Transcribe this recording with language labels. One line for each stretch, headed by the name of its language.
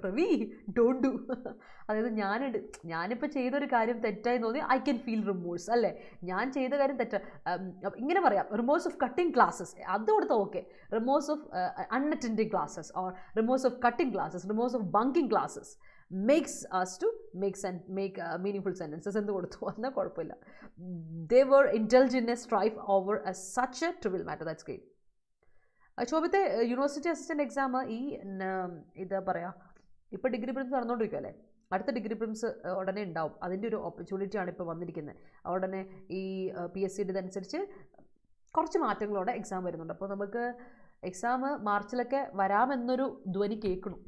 Malayalam: Pravi, don't do. അതായത് ഞാനിപ്പോൾ ചെയ്തൊരു കാര്യം തെറ്റായി തോന്നി,
English: I can feel remorse,
Malayalam: അല്ലേ? ഞാൻ ചെയ്ത കാര്യം ഇങ്ങനെ പറയാം, റിമോഴ്സ് ഓഫ് കട്ടിങ് ക്ലാസ്സസ്, അത് കൊടുത്താൽ okay. Remorse of അൺഅറ്റൻഡിങ് classes, or remorse of cutting classes, remorse of ബങ്കിങ് classes
English: makes us to make meaningful sentences
Malayalam: എന്ന് കൊടുത്തു, എന്നാൽ കുഴപ്പമില്ല.
English: They were indulged in a strife over such a trivial matter. That's great.
Malayalam: ശോഭിത്തെ, university assistant exam ഇത് പറയാം, ഇപ്പോൾ degree prelims നടന്നുകൊണ്ടിരിക്കും അല്ലേ? അടുത്ത degree prelims ഉടനെ ഉണ്ടാവും, അതിൻ്റെ ഒരു ഓപ്പർച്യൂണിറ്റിയാണ് ഇപ്പോൾ വന്നിരിക്കുന്നത്. ഉടനെ ഈ PSC ഇതനുസരിച്ച് കുറച്ച് മാറ്റങ്ങളോടെ എക്സാം വരുന്നുണ്ട്. അപ്പോൾ നമുക്ക് എക്സാം മാർച്ചിലൊക്കെ വരാമെന്നൊരു ധ്വനി കേൾക്കണം.